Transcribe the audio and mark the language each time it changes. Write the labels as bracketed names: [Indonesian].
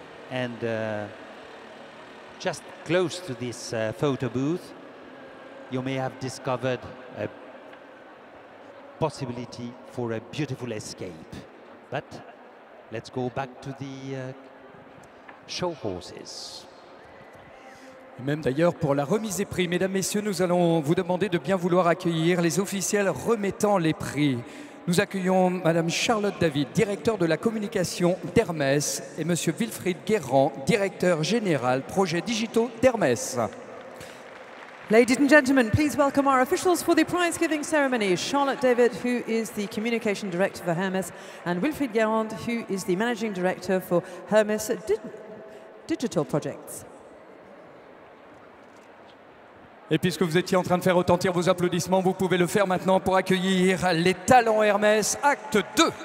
[English] And just close to this photo booth, you may have discovered a possibility for a beautiful escape. But let's go back to the show horses. [French] Même d'ailleurs pour la remise des prix. Mesdames, Messieurs, nous allons vous demander de bien vouloir accueillir les officiels remettant les prix. Nous accueillons Madame Charlotte David, directeur de la communication d'Hermès, et Monsieur Wilfried Guérand, directeur général projets digitaux d'Hermès. [English] Ladies and gentlemen, please welcome our officials for the prize-giving ceremony. Charlotte David, who is the Communication Director for Hermès, and Wilfried Guérand, who is the Managing Director for Hermès Digital Projects. [French] Et puisque vous étiez en train de faire retentir vos applaudissements, vous pouvez le faire maintenant pour accueillir les talents Hermès, acte 2.